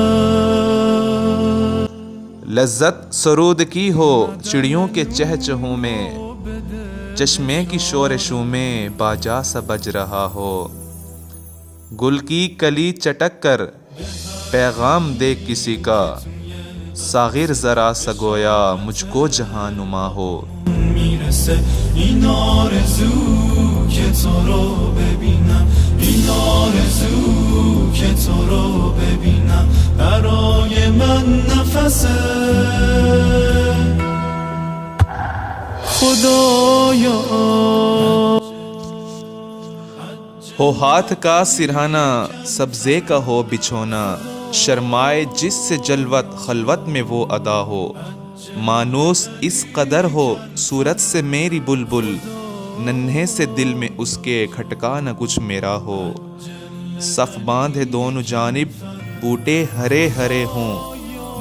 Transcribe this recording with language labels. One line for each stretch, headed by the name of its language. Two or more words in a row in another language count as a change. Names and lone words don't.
Urdu: لذت سرود کی ہو چڑیوں کے چہچہوں میں، چشمے کی شورشوں میں باجا سا بج رہا ہو، گل کی کلی چٹک کر پیغام دے کسی کا، ساغر ذرا سا گویا مجھ کو جہاں نما ہو،
Persian: میرسه این آرزو که تو رو ببینم، این آرزو که تو رو ببینم، برای من نفسه خدایا.
Urdu: ہو ہاتھ کا سرہانا سبزے کا ہو بچھونا، شرمائے جس سے جلوت خلوت میں وہ ادا ہو، مانوس اس قدر ہو صورت سے میری بلبل، ننھے سے دل میں اس کے کھٹکا نہ کچھ میرا ہو، صف باندھے دونوں جانب بوٹے ہرے ہرے ہوں،